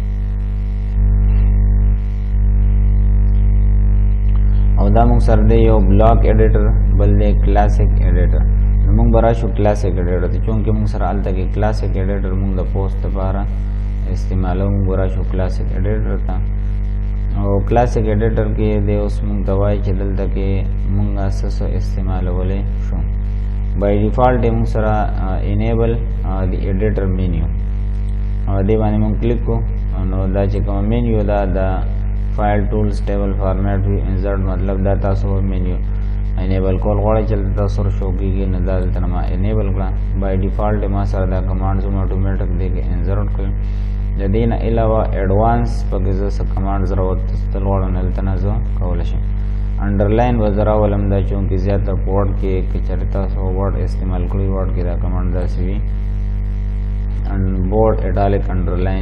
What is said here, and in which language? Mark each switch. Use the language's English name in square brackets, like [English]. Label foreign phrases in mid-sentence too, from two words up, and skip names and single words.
[Pashto] او دا مونږ سره دی یو [English] block editor, [Pashto] بل دی [English] classic editor. [Pashto] نو مونږ به راشو [English] classic editor [Pashto] ته، چونکې مونږ سره هلته کې [English] classic editor [Pashto] مونږ د پوسټ لپاره استعمالوو. مونږ به راشو [English] classic editor [Pashto] ته. او [English] classic editor [Pashto] کې دی اوس مونږ ته وایي چې دلته کې مونږ څه استعمالولی شو. [English] by default [Pashto] موږ سره [English] enable the editor menu، [Pashto] دې باندې موږ کلیک کو. نو دا چې کوم منیو دا د [English] file tools table format view insert, [Pashto] مطلب دا تاسو منیو enable کول غواړئ چې تاسو سره شو کېږي، نو دا دلته ما enable کړه. [English] by default [Pashto] ما سره دا کمانډز اتوماتیک دی کې انسرټ کړل. د دې نه علاوه ایډوانس پکې زه څه کمانډز راوستل غواړم، دلته نه زه کولی شم. انډرلاین وزرا ولم دا چونکې زیاتره په ورډ کې که چېرې تاسو ورډ استعمال کړئ، ورډ کې دا کمانډ داسې وي [English] bold italic underline.